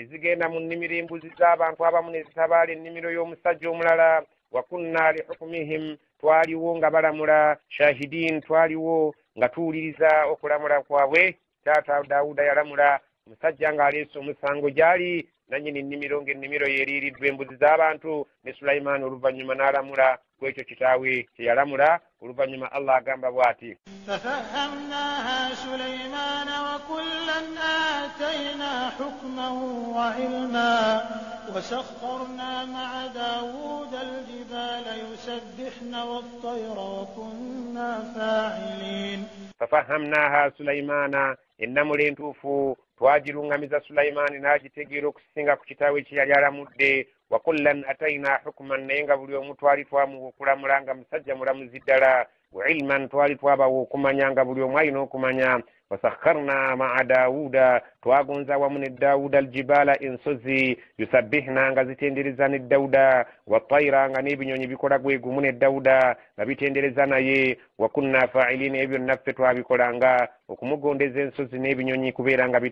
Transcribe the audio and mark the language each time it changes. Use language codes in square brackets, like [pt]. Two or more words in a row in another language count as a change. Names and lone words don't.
[lg] zigenda mu nnimiro embuzi z'abantu abamu ne zitabaala ennimiro y'omusajja omulala [ar] وكنا لحكمهم [lg] twaliwo nga balamula shahidiin twaliwo nga tuwuliriza okulamula kwabwe taata Daawuda yalamula musajja ng'aleese omusango gyali nannyini nnimiro ng'ennimiro yeeriiriddwa embuzi z'abantu ne Sulaimaani oluvannyuma n'alamula kwekyo kitaawe kye yalamula oluvannyuma Allah agamba bw'ati [ar] ففهمناها سليمان وكلا آتينا حكما وعلما وسخرنا مع داود الجبال يسبحن والطير وكنا فاعلين ففهمناها سليمان [lg] ennamula entuufu twagirungamiza Sulaimaani n'agitegeera okusinga ku kitaawe kye yali alamudde [ar] وكلا آتينا حكما [lg] naye nga buli omu twali twamuwa okulamula nga musajja mulamuzi ddala [ar] وعلما [lg] twali twabawa okumanya nga buli omu alina okumanya [ar] وسخرنا مع داود [lg] twagonza awamu ne Daawuda aljibaala ensozi yusabbihna nga zitendereza ne Daawuda wattayra nga n'ebinyonyi bikola gwe gumu ne Daawuda nga bitendereza naye [ar] وكنا فاعلين [lg] ebyo naffe twabikolanga okumugondeza ensozi n'ebinyonyi kubeera nga